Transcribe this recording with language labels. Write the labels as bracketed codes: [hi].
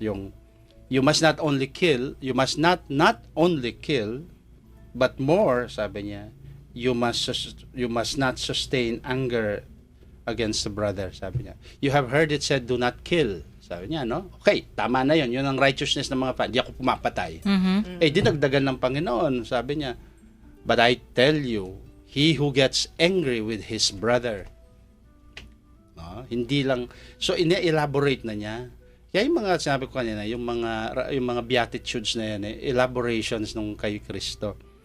[en] Yung, you must not only kill, not only kill, but more, [tl] sabi niya, [en] you must not sustain anger against the brother, sabi niya. You have heard it said, do not kill. [tl] Sabi niya, no? Okay, tama na yun. Yun ang righteousness ng mga Hindi ako pumapatay. Dinagdagan ng Panginoon, sabi niya, [en] but I tell you, he who gets angry with his brother, no? [tl] Hindi lang, so ine-elaborate na niya. Kaya yung mga, sinabi ko kanina, yung mga beatitudes na yan, elaborations nung kay Kristo.